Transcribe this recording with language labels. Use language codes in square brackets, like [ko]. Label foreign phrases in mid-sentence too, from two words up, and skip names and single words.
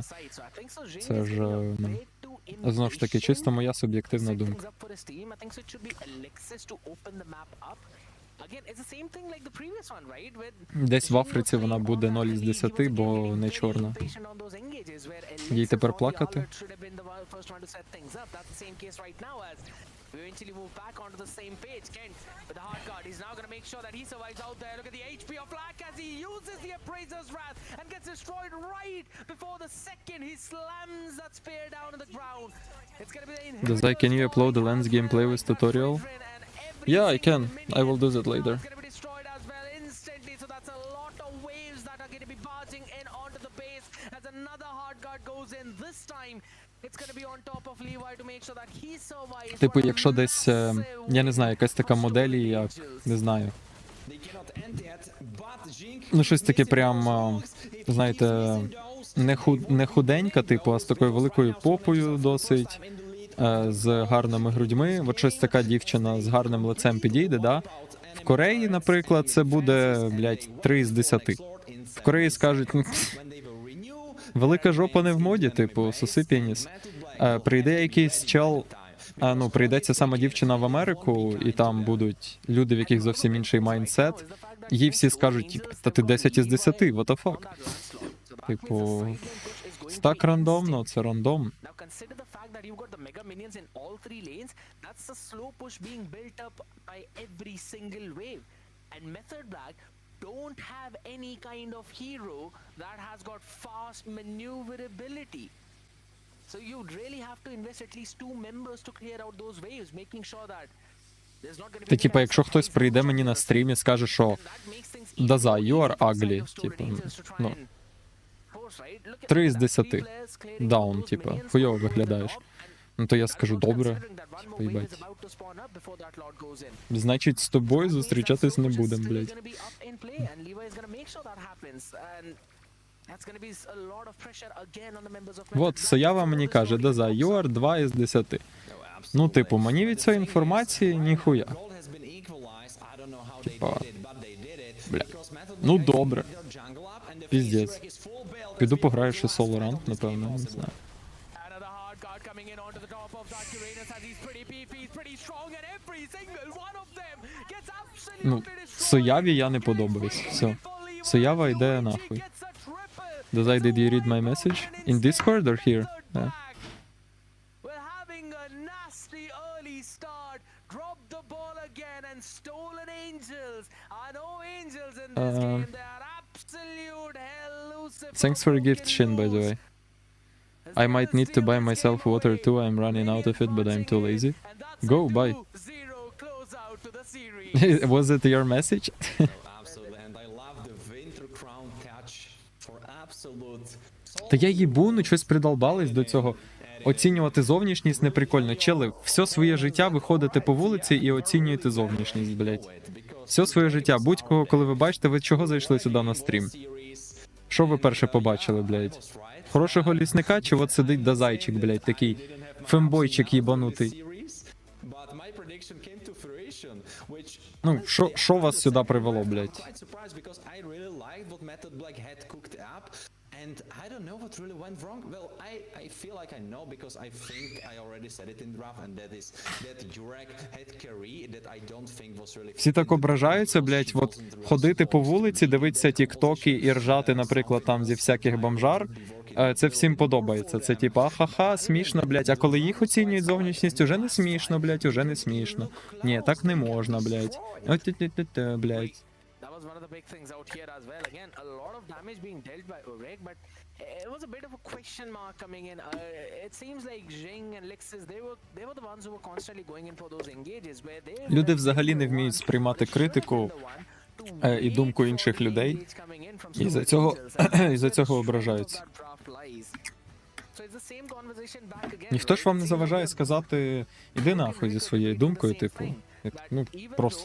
[uk] Це ж, знову ж таки, чисто моя суб'єктивна думка. Десь в Африці вона буде 0 із 10, бо не чорна. Їй тепер плакати? [en] We eventually move back onto the same page. Kent with the hard card. He's now going to make sure that he survives out there. Look at the HP of Black as he uses the Appraiser's Wrath and gets destroyed right before the second. He slams that spear down to the ground. It's going to be the Dazai, can you upload the lens gameplay with tutorial? Yeah, I can. I will do that later. It's going to be destroyed as well instantly. So that's a lot of waves that are going to be barging in onto the base as another hard guard goes in. This time it's going to be on top of Levi to make sure that he survives. [uk] Типу, якщо десь, я не знаю, якась така модель, як, не знаю. Ну, щось таке прям, знаєте, не худенька, типу, а з такою великою попою досить, з гарними грудьми. От щось така дівчина з гарним лицем підійде, да? В Кореї, наприклад, це буде, блядь, 3 з 10. В Кореї скажуть, велика жопа не в моді, типу, соси пеніс. Прийде якийсь чел, ну, прийде ця сама дівчина в Америку, і там будуть люди, в яких зовсім інший майндсет, їй всі скажуть, типу, та ти 10 із 10, [en] what the fuck? [uk] Типу, це так рандомно, це рандом. [en] Don't have any kind of hero that has got fast maneuverability. So you'd really have to invest at least 2 members to clear out those waves, making sure that there's not going to be... [uk] Та, типа, якщо хтось прийде мені на стрім і скаже, що Dazai, [en] you are ugly, [uk] типу, ну, 3 із 10, даун, типа, хуйово виглядаєш. Ну то я скажу, добре, поїбать. Значить, з тобою зустрічатись не будем, блядь. Вот, Соява мені каже, [en] Dazai, you are 2 із 10. [uk] Ну, типу, мені від цієї інформації ніхуя. Типа, бля. Ну, добре. Піздець. Піду пограю ще соло ранг, напевно, не знаю. Ну, Сояві я не подобаюсь. Все. Соява йде нахуй. [en] Dazai, did you read my message? In Discord or here? Yeah. We're having a nasty early start. Drop the ball again and stolen angels. I know angels in this game. They are absolute hell. Thanks for a gift, Shin, by the way. I might need to buy myself water too. I'm running out of it, but I'm too lazy. Go, buy. Was it your message? Absolutely, and I love the winter crown touch for absolute. [uk] Та я їбу, ну щось придолбались до цього. Оцінювати зовнішність не прикольно. Чели, все своє життя виходите по вулиці і оцінюєте зовнішність, блядь. Все своє життя. Будь-кого, коли ви бачите, ви чого зайшли сюди на стрім? Що ви перше побачили, блядь? Хорошого лісника, чи от сидить Дазайчик, блядь, такий фембойчик їбанутий? Ну, що вас сюди привело, блядь? [en] And I don't know what really went wrong. Well, I feel like I know because I think I already said it in draft, and that is that Jurek had carry that I don't think was really... [uk] Всі так ображаються, блядь, от ходити по вулиці, дивитися тіктоки і ржати, наприклад, там зі всяких бомжар. Це всім подобається. Це типа, ха-ха, смішно, блядь. А коли їх оцінюють зовнішність, уже не смішно, блядь, уже не смішно. Ні, так не можна, блядь. Блядь. [en] That was one of the big things out here as well. Again, a lot of damage being dealt by Urek, but it was a bit of a question mark coming in. It seems like Jing and Lexus, they were the ones who were constantly going in for those engages where they... [uk] Люди взагалі не вміють сприймати критику і думку інших людей, і за цього ображаються. Ніхто ж вам не заважає сказати, іди нахуй зі своєю думкою, типу. Ну, просто.